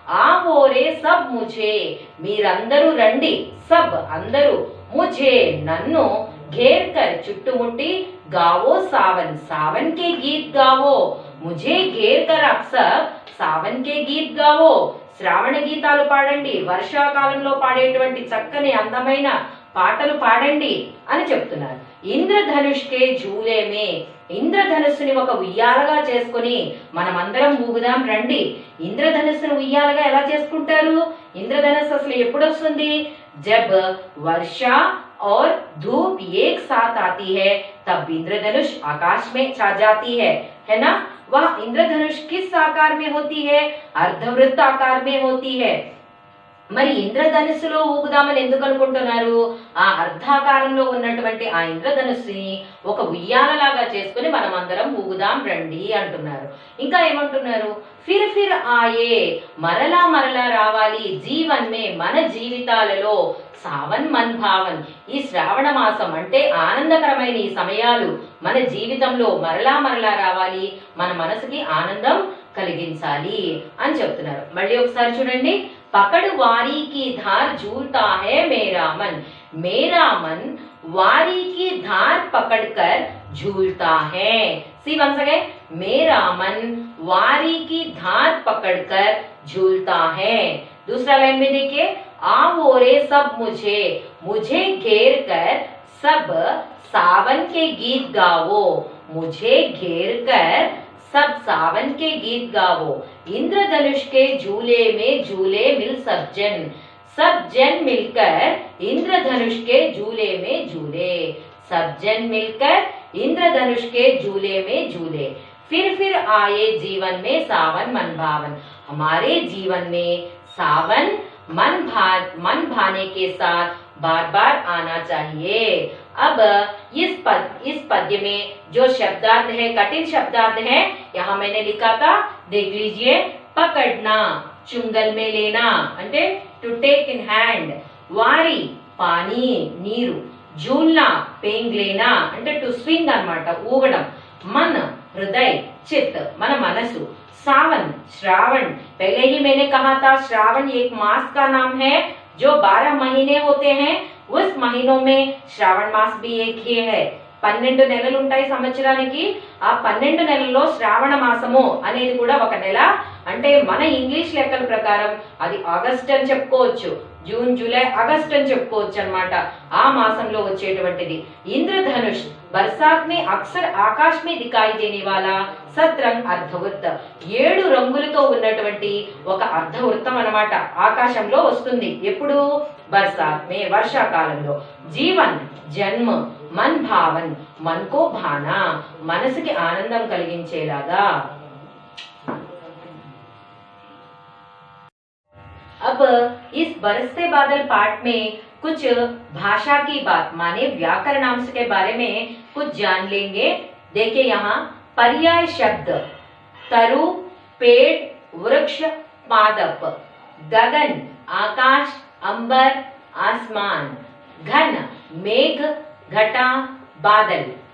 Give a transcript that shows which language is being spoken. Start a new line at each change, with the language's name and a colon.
Hindi: ఆ ఓరే సబ్ ముझे,
Telugu: మీరందరూ రండి, సబ్ అందరూ, ముझे నన్ను,
Hindi: घेर कर
Telugu: చుట్టుముట్టి,
Hindi: गावो सावन, सावन के गीत गावो,
Telugu: मुझे घेर कर आप सब सावन के गीत गावो, శ్రావణ గీతాలు పాడండి, వర్షాకాలంలో పాడేటువంటి చక్కని అందమైన పాటలు పాడండి అని చెప్తున్నారు.
Hindi: ఇంద్రధనుష్కే జూలేమే,
Telugu: ఇంద్రధనుస్సుని ఒక ఉయ్యాలగా చేసుకుని మనమందరం ఊగుదాం రండి. ఇంద్రధనుస్సుని ఉయ్యాలగా ఎలా చేసుకుంటారు? ఇంద్రధనుస్సు అసలు ఎప్పుడు వస్తుంది?
Hindi: जब वर्षा और धूप एक साथ आती है तब इंद्रधनुष आकाश में छा जाती है ना। वह इंद्रधनुष किस आकार में होती है? अर्धवृत्त आकार में होती है.
Telugu: మరి ఇంద్రధనుస్సులో ఊగుదామని ఎందుకు అనుకుంటున్నారు? ఆ అర్ధాకారంలో ఉన్నటువంటి ఆ ఇంద్రధనుస్సుని ఒక ఉయ్యాలలాగా చేసుకుని మనం అందరం ఊగుదాం రండి అంటున్నారు. ఇంకా ఏమంటున్నారు?
Hindi: ఫిర్ ఫిర్ ఆయే,
Telugu: మరలా మరలా రావాలి,
Hindi: జీవన్ మే
Telugu: మన జీవితాలలో,
Hindi: సావన్ మన్ భావన్,
Telugu: ఈ శ్రావణ మాసం అంటే ఆనందకరమైన ఈ సమయాలు మన జీవితంలో మరలా మరలా రావాలి, మన మనసుకి ఆనందం కలిగించాలి అని చెప్తున్నారు. మళ్ళీ ఒకసారి చూడండి.
Hindi: पकड़ वारी की धार झूलता है मेरा मन, मेरा मन वारी की धार पकड़कर झूलता है. सी वंस अगेन, मेरा मन वारी की धार पकड़कर झूलता है. दूसरा लाइन में देखिए, आ ओरे सब मुझे, मुझे घेर कर सब सावन के गीत गावो, मुझे घेर कर सब सावन के गीत गावो, इंद्रधनुष के झूले में झूले मिल सब जन मिलकर इंद्रधनुष के झूले में झूले, सब जन मिलकर इंद्रधनुष के झूले में झूले. फिर आए जीवन में सावन मन भावन, हमारे जीवन में सावन मन भाने के साथ बार बार आना चाहिए. अब इस पद्य में जो शब्दार्थ है, कठिन शब्दार्थ है, यहाँ मैंने लिखा था, देख लीजिए. पकड़ना, चुंगल में लेना
Telugu: అంటే టు టేక్ ఇన్ హ్యాండ్.
Hindi: వారి, పానీ నీరు. झूलना, पेंग लेना
Telugu: అంటే టు స్వింగ్ అన్నమాట, ఊగడం.
Hindi: मन, हृदय, चित्त
Telugu: మన మనసు.
Hindi: सावन, श्रावण, पहले ही मैंने कहा था श्रावण एक मास का नाम है जो 12 महीने होते हैं. उस महीनों में श्रावण मास भी एक ही है.
Telugu: 12 నెలలు ఉంటాయి సంవత్సరానికి. ఆ 12 నెలల్లో శ్రావణ మాసము అనేది కూడా ఒక నెల. అంటే మన ఇంగ్లీష్ లెక్కల ప్రకారం అది ఆగస్ట్ అని చెప్పుకోవచ్చు, జూన్ జూలై ఆగస్ట్ అని చెప్పుకోవచ్చు అన్నమాట. ఆ మాసంలో వచ్చేటువంటిది ఇంద్రధనుష్.
Hindi: बरसात में अक्सर आकाश में दिखाई देने वाला सतरंग अर्धवृत्त,
Telugu: 7 రంగులతో ఉన్నటువంటి ఒక అర్ధవృత్తం అన్నమాట ఆకాశంలో వస్తుంది. ఎప్పుడు?
Hindi: బర్సాత్ మే,
Telugu: వర్షాకాలంలో. జీవన్, జన్మ, మన్ భావన్,
Hindi: मन को भाना,
Telugu: మనసుకి ఆనందం కలిగించేలాగా.
Hindi: अब इस बरसते बादल पाठ में कुछ भाषा की बात माने व्याकरणांश के बारे में कुछ जान लेंगे. देखिए यहाँ पर्याय शब्द तरु, पेड़, वृक्ष, पादप, गगन, आकाश, अंबर, आसमान, घन, मेघ, घटा, बादल.